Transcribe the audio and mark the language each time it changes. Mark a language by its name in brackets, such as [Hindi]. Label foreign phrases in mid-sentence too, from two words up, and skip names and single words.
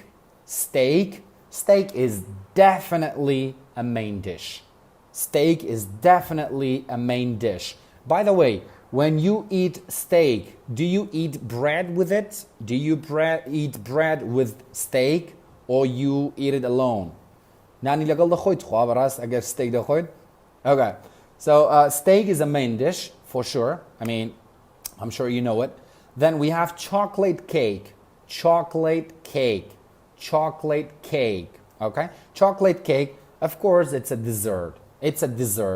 [English] Steak is definitely a main dish. Steak is definitely a main dish. By the way, when you eat steak, do you eat bread with it? Do you eat bread with steak, or you eat it alone? [Central Kurdish] Nani لەگەڵ دەخۆیت خوا بەڕاست ئەگەر steak دەخۆیت? [English] Okay, so steak is a main dish for sure. I mean, I'm sure you know it. Then we have chocolate cake. Chocolate cake. Okay, chocolate cake. Of course, it's a dessert. It's a dessert.